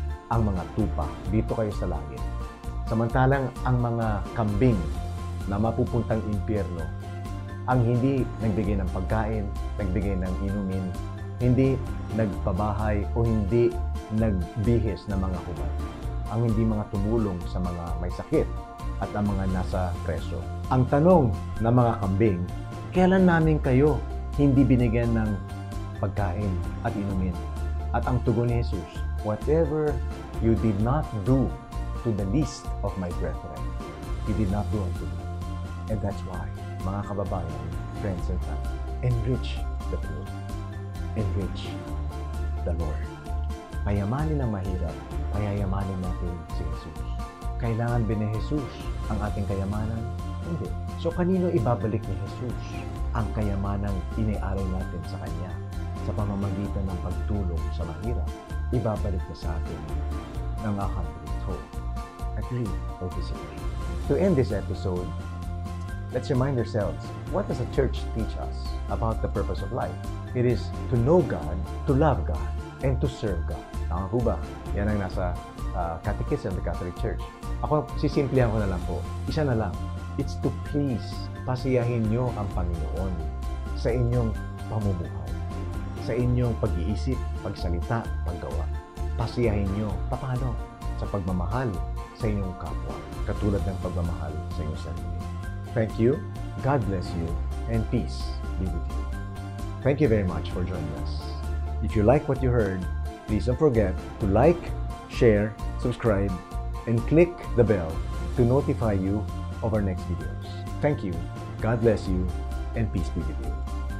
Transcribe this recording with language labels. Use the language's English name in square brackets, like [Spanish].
[Filipino] Ang mga tupa, dito kayo sa langit. Samantalang ang mga kambing na mapupuntang impyerno, ang hindi nagbigay ng pagkain, nagbigay ng inumin, hindi nagpabahay o hindi nagbihis ng mga hubad, ang hindi mga tumulong sa mga may sakit at ang mga nasa preso. Ang tanong ng mga kambing, kailan namin kayo hindi binigyan ng pagkain at inumin? At ang tugon ni Jesus, [English] whatever you did not do to the least of my brethren, you did not do unto me. And that's why, [Filipino] mga kababayan, [English] friends and family, enrich the poor. Enrich the Lord. [Filipino] Payamanin ang mahirap, payayamanin natin si Jesus. Kailangan ba ni Jesus ang ating kayamanan? Hindi. So, kanino ibabalik ni Jesus ang kayamanang iniaral natin sa Kanya sa pamamagitan ng pagtulong sa mahirap? Ibabalik niya sa atin ng hundredfold. [English] Agree or disagree? To end this episode, let's remind ourselves, what does the church teach us about the purpose of life? It is to know God, to love God, and to serve God. [Filipino] Tama po ba? Yan ang nasa Catechism of the Catholic Church. Ako, sisimplihan ko na lang po. Isa na lang. [English] It's to please. [Filipino] Pasiyahin nyo ang Panginoon sa inyong pamumuhay, sa inyong pag-iisip, pagsalita, paggawa. Pasiyahin nyo. Paano? Sa pagmamahal sa inyong kapwa, katulad ng pagmamahal sa inyong sarili. [English] Thank you, God bless you, and peace be with you. Thank you very much for joining us. If you like what you heard, please don't forget to like, share, subscribe, and click the bell to notify you of our next videos. Thank you, God bless you, and peace be with you.